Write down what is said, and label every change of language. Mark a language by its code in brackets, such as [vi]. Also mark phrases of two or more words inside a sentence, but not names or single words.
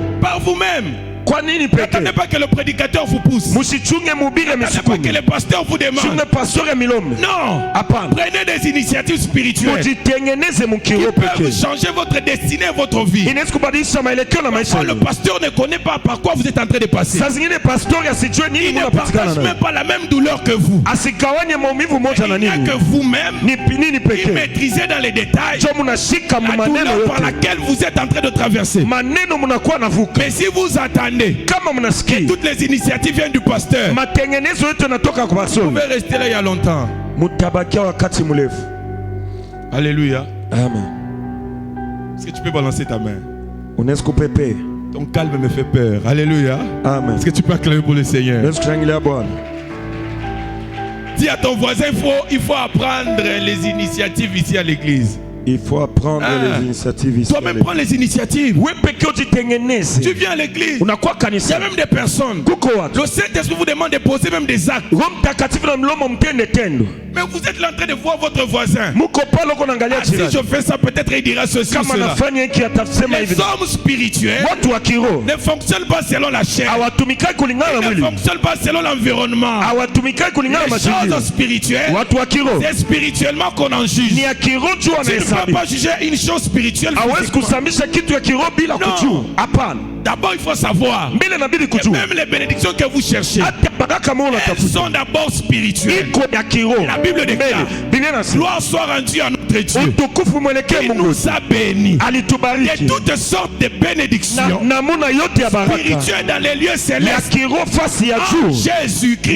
[fr] par vous-même. [sw] Kwa nini [fr] N'attendez [sw] pekee? [fr] pas que le prédicateur vous pousse. [sw] Musichunge mubire [fr] N'attendez pas [sw] misukume, [fr] que le pasteur vous demande. [sw] chunge pastori milombe. [fr] Non. [sw] Hapana, [fr] Prenez des initiatives spirituelles [sw] mujitengeneze [fr] qui [sw] mukiroho [fr] peuvent [sw] pekee. [fr] changer votre destinée, votre vie. [sw] Inaweza kubadilisha maelekeo na maisha [fr] Quand le [sw] yenu. [fr] pasteur ne connaît pas par quoi vous êtes en train de passer, [sw] Saa zingine pastori asijue nini [fr] il ne [sw] munapatikana [fr] partage [sw] nayo, [fr] même pas la même douleur que vous. [sw] asigawanye maumivu moja na [fr] Il n'y a [sw] nini, [fr] que vous-même [sw] ni nini [fr] qui [sw] pekee [fr] maîtrisez dans les détails [sw] jo munashika [fr] la [sw] maneno [fr] douleur par [sw] yote, [fr] laquelle vous êtes en train de traverser. [sw] maneno munakuwa navuka. [fr] Mais si vous attendez [sw] Kama mnasikia [fr] toutes les initiatives viennent du pasteur, [sw] matengenezo yote yanatoka kwa [fr] vous [sw] pastori, [fr] pouvez rester là il y a longtemps. [sw] mutabakia wakati mrefu. [fr] Alléluia. [sw] Amen. [fr] Est-ce que tu peux balancer ta main? [sw] Unaweza kupepea. [fr] Ton calme me fait peur. Alléluia. [sw] Amen. [fr] Est-ce que tu peux acclamer pour le Seigneur? [sw] Unaweza kushangilia Bwana. [fr] Dis à ton voisin, il faut apprendre les initiatives ici à l'église. Il faut apprendre les initiatives ici. Toi-même, prends les initiatives. [sw] Wewe pekee ujitengeneze. [fr] Tu viens à l'église. [sw] Unakuwa [fr] Il y a [sw] kanisa. [fr] même des personnes. [sw] Kuko watu. [fr] Le Saint-Esprit vous demande de poser même des actes. [sw] Roho Mtakatifu na mlomo mtende tendo. [fr] Mais vous êtes là en train de voir votre voisin. [sw] Muko pale uko naangalia [fr] Ah, si [sw] jirani. [fr] je fais ça, peut-être il dira ceci ou [sw] Kama [fr] cela. [sw] nafanya hiki atasema [fr] Les [sw] hivi. [fr] hommes spirituels [sw] Watu wa kiroho [fr] ne fonctionnent pas selon la chair. [sw] hawatumikai kulingana na [fr] Ils ne [sw] mwili. [fr] fonctionnent pas selon l'environnement. [sw] Hawatumikai kulingana na [fr] Les choses [sw] mazingira. [fr] spirituelles, [sw] Watu wa kiroho [fr] c'est spirituellement qu'on en juge. [sw] ni ya kiroho juu [fr] Tu ne peux [sw] wanahesabu. [fr] pas juger une chose spirituelle [sw] Hawezi [fr] physiquement. [sw] kusambisha kitu ya kiroho bila [fr] No. [sw] kujua. Hapana. [fr] D'abord, il faut savoir que même les bénédictions que vous cherchez, elles sont d'abord spirituelles. Et la Bible déclare, gloire soit rendue à notre Dieu. Il nous a bénis de toutes sortes de bénédictions spirituelles dans les lieux célestes en Jésus-Christ.